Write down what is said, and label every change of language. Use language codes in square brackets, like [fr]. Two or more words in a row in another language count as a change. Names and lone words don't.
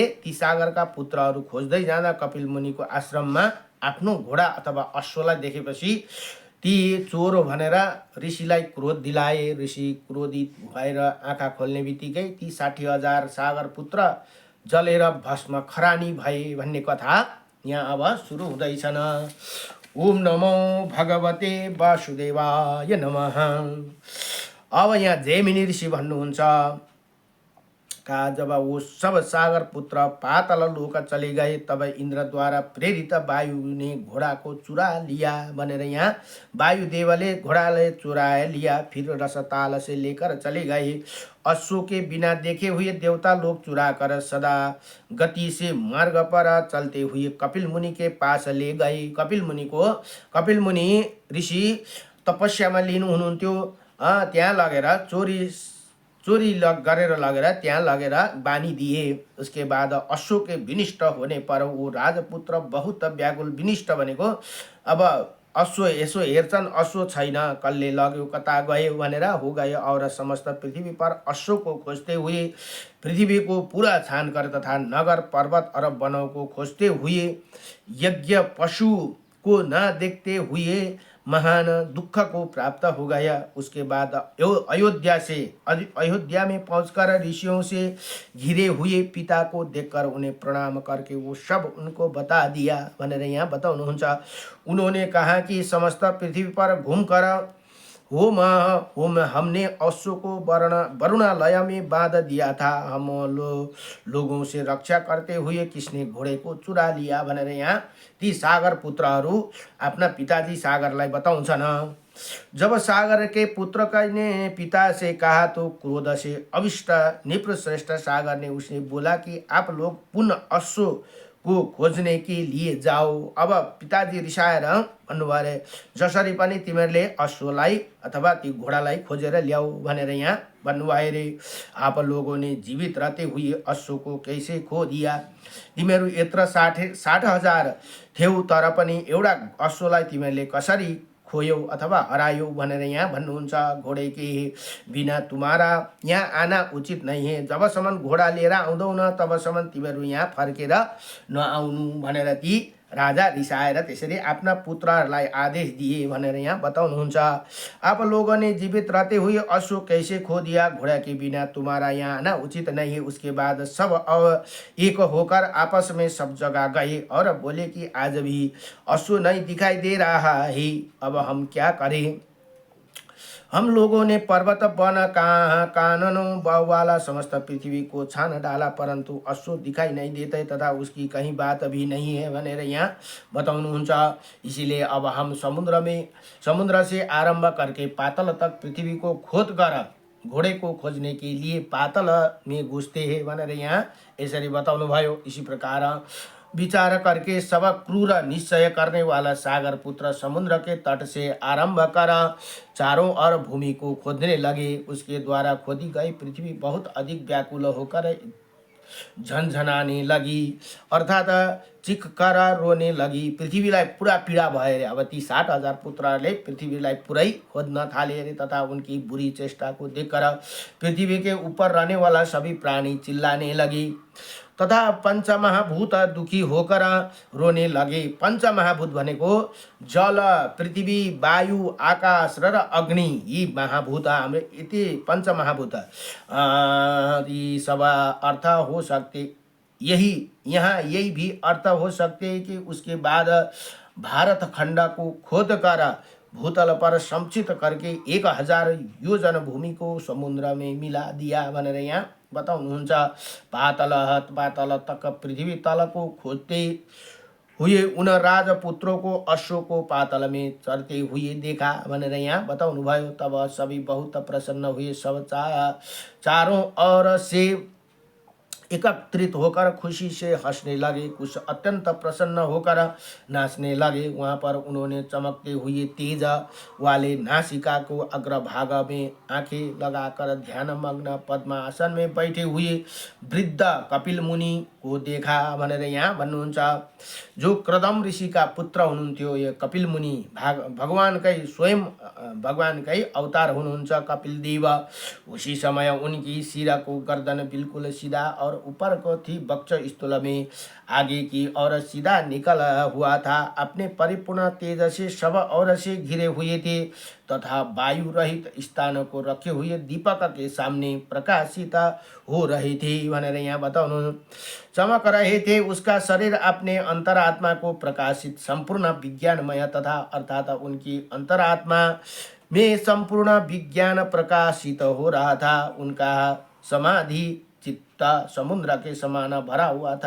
[ne] ती सागरका पुत्रहरू खोज्दै जाँदा कपिल मुनिको आश्रममा आफ्नो घोडा अथवा अश्वलाई देखेपछि ती चोर हो भनेर ऋषिलाई क्रोध दिलाए। ऋषि क्रोधित भएर आँखा खोल्ने बित्तिकै ती 60,000 सागर पुत्र जलेर भस्म खरानी भए भन्ने कथा यहाँ अब सुरु हुँदैछन्। [sa] ओम नमो भगवते वासुदेवाय नमः। [ne] अब यहाँ जैमिनी ऋषि भन्नुहुन्छ [hi] का जब वो सब सागर पुत्र पाताल लोक चले गए, तब इंद्रद्वारा प्रेरित वायु ने घोड़ा को चुरा लिया [ne] भनेर यहाँ वायुदेवले घोड़ाले चुराए लिया। [hi] फिर रसताल से लेकर चले गए। अश्व के बिना देखे हुए देवता लोग चुरा कर सदा गति से मार्ग पर चलते हुए कपिल मुनि के पास ले गए। [ne] कपिल मुनि ऋषि तपस्यामा लिनु हुनुहुन्थ्यो। त्यहाँ लगेर चोरी गरेर लगेर त्यहाँ लगेर बानी दिए। [hi] उसके बाद अश्व के विनिष्ट होने पर वो राजपुत्र बहुत व्याकुल। [ne] विनिष्ट भनेको अब अश्व यसो हेर्छन्, अश्व छैन, कसले लग्यो, कता गयो भनेर हो गयो। [hi] और समस्त पृथ्वी पर अश्व को खोजते हुए पृथ्वी को पूरा छानकर तथा नगर पर्वत अरब वनों को खोजते हुए यज्ञ पशु को न देखते हुए महान दुख को प्राप्त हो गया। उसके बाद अयोध्या में पहुंचकर ऋषियों से घिरे हुए पिता को देखकर उन्हें प्रणाम करके वो सब उनको बता दिया [ne] भनेर यहाँ बताउनुहुन्छ। [hi] उन्होंने कहा कि समस्त पृथ्वी पर घूमकर होम हमने अश्व को वरुणालय में बांध दिया था। हम लोगों से रक्षा करते हुए किसने घोड़े को चुरा लिया [ne] भनेर यहाँ ती सागर पुत्रहरू आफ्ना पिताजी सागरलाई बताउँछन्। [hi] जब सागर के पुत्र ने पिता से कहा तो क्रोध से अविष्ट निप्रश्रेष्ठ सागर ने उसने बोला कि आप लोग पुनः अश्व को खोज्ने के लिए जाओ। [ne] अब पिताजी रिसाएर भन्नुभयो जसरी पनि तिमीहरूले अश्वलाई अथवा ती घोडालाई खोजेर ल्याऊ भनेर यहाँ भन्नुभयो रे। [hi] आप लोगों ने जीवित रहते हुए अश्व को कैसे खो दिया? [ne] तिमीहरू यत्र 60,000 थियौ तर पनि एउटा अश्वलाई तिमीहरूले कसरी खोयो अथवा हरायो भनेर यहाँ भन्नुहुन्छ। [hi] घोडे के बिना तुम्हारा यहाँ आना उचित नहीं है, [ne] जबसम्म घोडा लिएर आउँदौ न तबसम्म तिमीहरू यहाँ फर्केर नआउनु भनेर ती राजा रिसाएर त्यसरी आफ्ना पुत्रहरूलाई आदेश दिए भनेर यहाँ बताउनुहुन्छ। [hi] आप लोगों ने जीवित रहते हुए अश्व कैसे खो दिया, घोड़ा के बिना तुम्हारा यहाँ आना उचित नहीं है। उसके बाद सब अब एक होकर आपस में सब जगह गए और बोले कि आज भी अश्व नहीं दिखाई दे रहा है, अब हम क्या करें। हम लोगों ने पर्वत वन काननों वाला समस्त पृथ्वी को छान डाला, परंतु अश्व दिखाई नहीं देते तथा उसकी कहीं बात भी नहीं है [ne] भनेर यहाँ बताउनुहुन्छ। [hi] इसीलिए अब हम समुद्र से आरंभ करके पातल तक पृथ्वी को खोद कर घोड़े को खोजने के लिए पातल में घुसते हैं [ne] भनेर यहाँ यसरी बताउनु भयो। [hi] इसी प्रकार विचार करके सब क्रूर निश्चय करने वाला सागर पुत्र समुद्र के तट से आरंभ कर चारों ओर भूमि को खोदने लगे। उसके द्वारा खोदी गई पृथ्वी बहुत अधिक व्याकुल होकर झनझनाने लगी, अर्थात चिख कर रोने लगी। [ne] पृथ्वीलाई पुरा पीडा भयो अरे। अब ती 60,000 पुत्रहरूले पृथ्वीलाई पुरै खोज्न थाले अरे, [hi] तथा उनकी बुरी चेष्टा को देखकर पृथ्वी के ऊपर रहने वाला सभी प्राणी चिल्लाने लगी तथा पंचमहाभूत दुखी होकर रोने लगे। [ne] पंचमहाभूत भनेको जल, पृथ्वी, वायु, आकाश र अग्नि, यी महाभूत हाम्रो यति पंचमहाभूत यी सब अर्थ [hi] हो सकते, यही भी अर्थ हो सकते हैं कि उसके बाद भारत खंड को खोद कर भूतल पर संचित करके 1000 योजन भूमि को समुद्र में मिला दिया [ne] भनेर यहाँ बताउनुहुन्छ। [hi] पातल तक पृथ्वी तल को खोजते हुए उन राजपुत्रों को अश्व को पातल में चढ़ते हुए देखा [ne] भनेर यहाँ बताउनु भयो। [hi] तब सभी बहुत प्रसन्न हुए, सब चारों ओर से एकत्रित होकर खुशी से हंसने लगे, कुछ अत्यंत प्रसन्न होकर नाचने लगे। वहाँ पर उन्होंने चमकते हुए तेज वाले नासिका को अग्रभाग में आंखें लगाकर ध्यान मग्न पद्मासन में बैठे हुए वृद्ध कपिल मुनि को देखा [ne] भनेर यहाँ भन्नुहुन्छ। [hi] जो कृदम ऋषि का पुत्र [ne] हुनुहुन्थ्यो यो कपिल मुनि भगवानकै स्वयं भगवानकै अवतार हुनुहुन्छ कपिल देव। [hi] उसी समय उनकी सिर को गर्दन बिल्कुल सीधा और ऊपर को थी वक्ष स्थूल में आगे की ओर सीधा निकल हुआ था। अपने परिपूर्ण तेज से सब ओर से घिरे हुए थे तथा वायु रहित स्थान को रखे हुए दीपक के सामने प्रकाशित हो रहे थे [ne] भनेर यहाँ बताउनु। [hi] चमक रहे थे, उसका शरीर अपने अंतरात्मा को प्रकाशित संपूर्ण विज्ञानमय तथा अर्थात उनकी अंतरात्मा में संपूर्ण विज्ञान प्रकाशित हो रहा था। उनका समाधि चित्त समुद्र के समान भरा हुआ था।